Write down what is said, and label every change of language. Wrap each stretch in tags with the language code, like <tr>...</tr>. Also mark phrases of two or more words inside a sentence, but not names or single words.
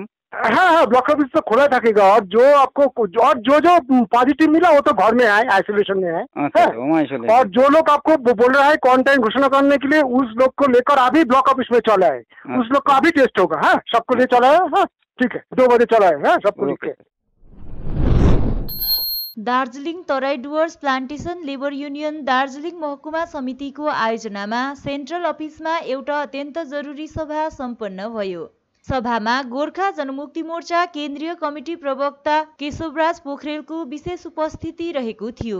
<hi>हाँ, ब्लॉक ऑफिस तो खुला थकेगा। और जो आपको और जो पॉजिटिव मिला वो तो घर में है, आइसोलेशन में है। और जो लोग आपको बोल रहा है क्वारंटाइन घोषणा करने के लिए, उस लोग को लेकर अभी ब्लॉक ऑफिस में चला है। उस लोग का अभी टेस्ट होगा। हाँ, सबको ले चला है। हाँ ठीक है, 2 बजे चला है। हाँ, सबको लेके।</hi> <ne>दार्जिलिङ तराई डुवर्स प्लान्टेसन लेबर युनियन दार्जिलिङ महकुमा समितिको आयोजनामा सेन्ट्रल अफिसमा एउटा अत्यन्त जरुरी सभा सम्पन्न भयो। सभामा गोर्खा जनमुक्ति मोर्चा केन्द्रीय कमिटी प्रवक्ता केशवराज पोखरेलको विशेष उपस्थिति रहेको थियो।</ne>